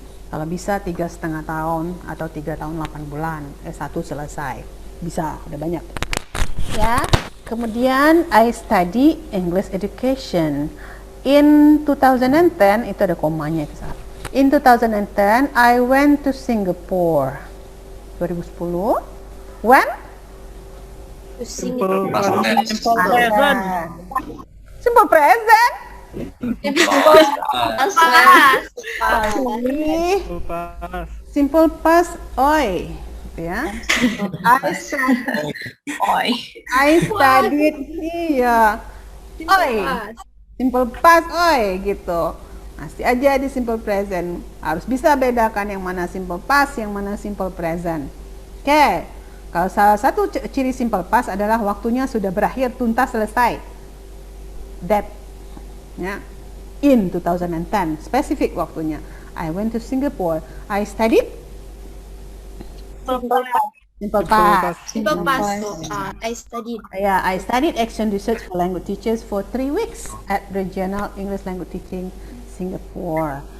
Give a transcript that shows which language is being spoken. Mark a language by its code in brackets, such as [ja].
[id] Kalau bisa 3,5 tahun atau 3 tahun 8 bulan, S1 selesai. Bisa, udah banyak. [en] Ya, [id] kemudian [en] I study English education. In 2010, [id] itu ada komanya itu saat. [en] In 2010, I went to Singapore. 2010. When? Simple Present. Simple present. Simple past. [id] Simple past, oi. Gitu ya. [en] I studied iya. Oi. [id] Simple past, oi gitu. Masih aja di simple present. Harus bisa bedakan yang mana simple past, yang mana simple present. Oke. Kalau salah satu ciri simple past adalah waktunya sudah berakhir, tuntas, selesai. [en] That ya. In 2010, [id] spesifik waktunya. [en] I went to Singapore. I studied Simple past. Simple past. I studied. Yeah, I studied action research for language teachers for 3 weeks at Regional English Language Teaching Singapore.